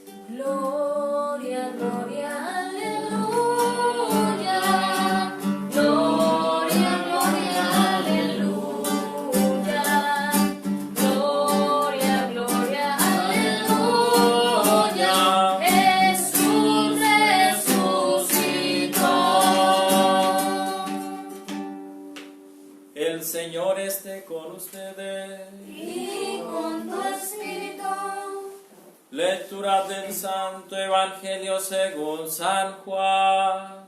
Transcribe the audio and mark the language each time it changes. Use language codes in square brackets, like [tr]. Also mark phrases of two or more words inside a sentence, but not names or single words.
[es] Gloria, gloria, aleluya. Gloria, gloria, aleluya. Gloria, gloria, aleluya. Jesús resucitó. El Señor esté con ustedes. Y con tu espíritu. Lectura del Santo Evangelio según San Juan.